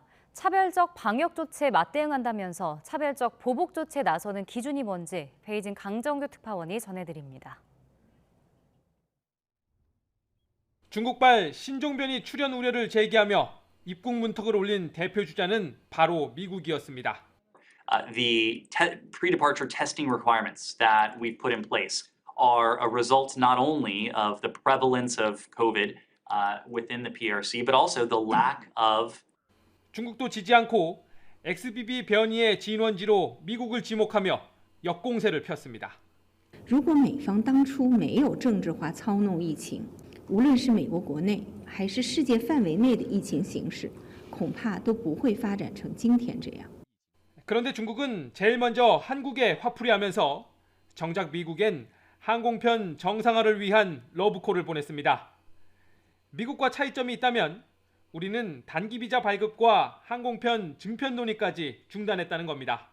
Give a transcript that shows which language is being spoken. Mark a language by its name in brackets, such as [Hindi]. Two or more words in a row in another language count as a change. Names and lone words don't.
[Korean] 차별적 방역 조치에 맞대응한다면서 차별적 보복 조치에 나서는 기준이 뭔지 베이징 강정규 특파원이 전해드립니다. 중국발 신종변이 출현 우려를 제기하며 입국 문턱을 올린 대표 주자는 바로 미국이었습니다. [English] The pre-departure testing requirements that we've put in place are a result not only of the prevalence of COVID within the PRC, but also the lack of [Korean] 중국도 지지 않고 XBB 변이의 진원지로 미국을 지목하며 역공세를 폈습니다. [Chinese] 如果美方当初没有政治化操弄疫情，无论是美国国内还是世界范围内的疫情形势，恐怕都不会发展成今天这样。 [Korean] 그런데 중국은 제일 먼저 한국에 화풀이하면서 정작 미국엔 항공편 정상화를 위한 러브콜을 보냈습니다. 미국과 차이점이 있다면 우리는 단기 비자 발급과 항공편 증편 논의까지 중단했다는 겁니다.